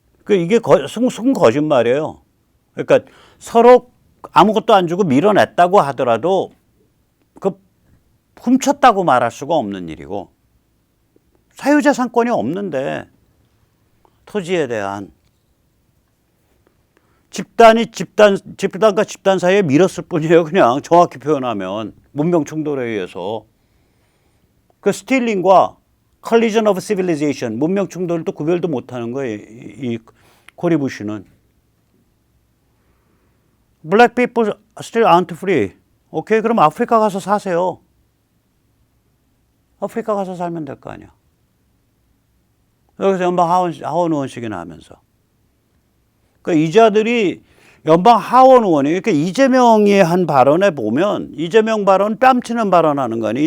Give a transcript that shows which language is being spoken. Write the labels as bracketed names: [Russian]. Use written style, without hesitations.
[Korean] 이게 순 거짓말이에요. 그러니까 서로 아무것도 안 주고 밀어냈다고 하더라도 훔쳤다고 말할 수가 없는 일이고, 사유재산권이 없는데 토지에 대한 집단과 집단 사이에 밀었을 뿐이에요. 그냥 정확히 표현하면 문명 충돌에 의해서. 그 스틸링과 [English] collision of civilization, [Korean] 문명 충돌도 구별도 못하는 거예요. 이 코리 부시는. [English] Black people still aren't free. [Korean] 오케이, 그럼 아프리카 가서 사세요. 아프리카 가서 살면 될 거 아니야. 여기서 연방 하원 의원씩이나 하면서. 그러니까 이 자들이 연방 하원 의원이, 그러니까 이재명이 한 발언에 보면, 이재명 발언 뺨치는 발언하는 거 아니에요.